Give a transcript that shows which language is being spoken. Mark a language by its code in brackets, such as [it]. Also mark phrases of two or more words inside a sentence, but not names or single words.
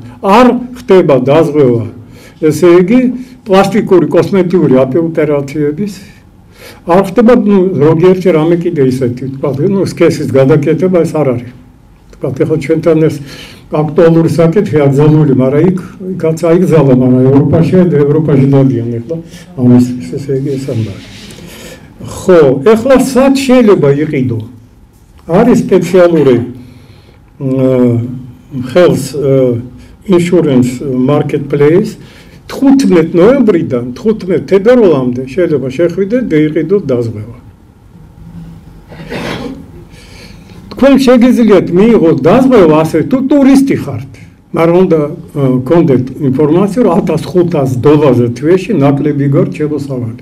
[ka] არ ხდება დაზღვევა, ესე იგი პლასტიკური კოსმეტიკური ოპერაციების არ ხდება ზოგიერთი რამე კიდე ისეთი, სქესის გადაკეთება ეს არ არის. ეხლა ჩვენთან ეს აქტუალური საკითხი აკრძალული, მაგრამ იქაც აიგზავნა, მაგრამ ევროპაში დადიან ეხლა ამის ესე იგი ეს ამბავი. ხო, ეხლა სად შეიძლება იყიდო? არის სპეციალური [en] health insurance marketplace [ka] 15 ნოემბრიდან 15 თებერვალამდე შეიძლება შეხვიდეთ და იყიდოთ დაზღვევა. თქვენ შეგიძლიათ მიიღოთ დაზღვევა ასე თუ ტურისტი ხართ, მაგრამ უნდა გქონდეთ ინფორმაცია, რომ $1500 თვეში ნაკლები გაქვთ შემოსავალი.